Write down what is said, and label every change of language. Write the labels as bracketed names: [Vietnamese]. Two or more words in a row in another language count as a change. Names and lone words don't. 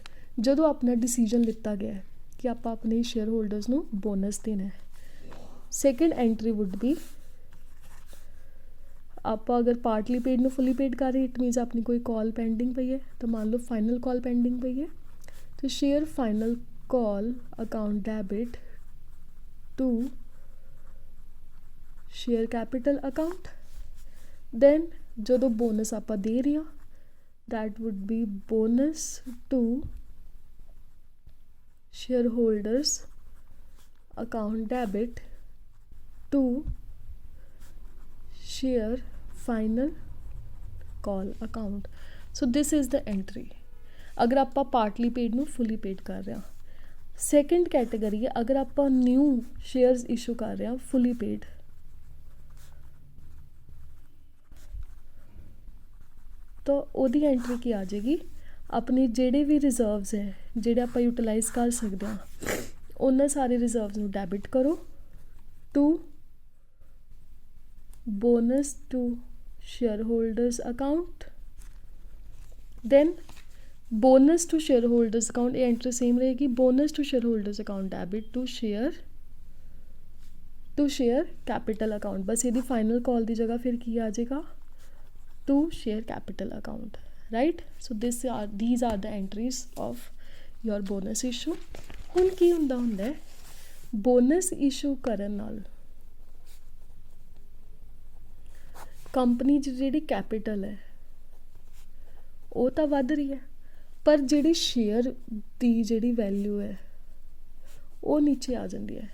[Punjabi] ਜਦੋਂ ਆਪਣਾ ਡਿਸੀਜਨ ਲਿੱਤਾ ਗਿਆ ਕਿ ਆਪਾਂ ਆਪਣੇ [English] share holders [Punjabi] ਨੂੰ ਬੋਨਸ ਦੇਣਾ ਹੈ, [English] second entry would be [Punjabi] ਆਪਾਂ ਅਗਰ [English] partly paid [Punjabi] ਨੂੰ [English] fully paid [Punjabi] ਕਰ ਰਹੇ, [English] it means [Punjabi] ਆਪਣੀ ਕੋਈ [English] call pending [Punjabi] ਪਈ ਹੈ ਤਾਂ ਮੰਨ ਲਓ [English] final call pending [Punjabi] ਪਈ ਹੈ, ਤਾਂ [English] share final call account debit to share capital account. then [Punjabi] ਜਦੋਂ bonus ਆਪਾਂ ਦੇ ਰਹੇ ਹਾਂ [English] that would be bonus to shareholders account debit to share final call account. so this is the entry [Punjabi] ਅਗਰ ਆਪਾਂ [English] partly paid ਨੂੰ fully paid [Punjabi] ਕਰ ਰਹੇ ਹਾਂ. [English] second category [Punjabi] ਹੈ ਅਗਰ ਆਪਾਂ [English] new shares issue [Punjabi] ਕਰ ਰਹੇ ਹਾਂ [English] fully paid. [Punjabi] ਤਾਂ ਉਹਦੀ ਐਂਟਰੀ ਕੀ ਆ ਜਾਏਗੀ ਆਪਣੇ ਜਿਹੜੇ ਵੀ ਰਿਜ਼ਰਵਸ ਹੈ ਜਿਹੜੇ ਆਪਾਂ ਯੂਟਿਲਾਈਜ਼ ਕਰ ਸਕਦੇ ਹਾਂ ਉਹਨਾਂ ਸਾਰੇ ਰਿਜ਼ਰਵਸ ਨੂੰ ਡੈਬਿਟ ਕਰੋ [English] to bonus to share holders account. then bonus to shareholders account [Hindi] ये एंट्री सेम रहेगी. [English] bonus to shareholders account debit to share capital account. [Hindi] बस ये [English] final call [Hindi] की जगह फिर की आ जाएगा [English] to share capital account. right so these are the entries of your bonus issue. [Punjabi] ਹੁਣ ਕੀ ਹੁੰਦਾ ਹੈ [English] bonus issue [Punjabi] ਕਰਨ ਨਾਲ ਕੰਪਨੀ 'ਚ ਜਿਹੜੀ ਕੈਪੀਟਲ ਹੈ ਉਹ ਤਾਂ ਵੱਧ ਰਹੀ ਹੈ ਪਰ ਜਿਹੜੀ ਸ਼ੇਅਰ ਦੀ ਜਿਹੜੀ ਵੈਲਿਊ ਹੈ ਉਹ ਨੀਚੇ ਆ ਜਾਂਦੀ ਹੈ.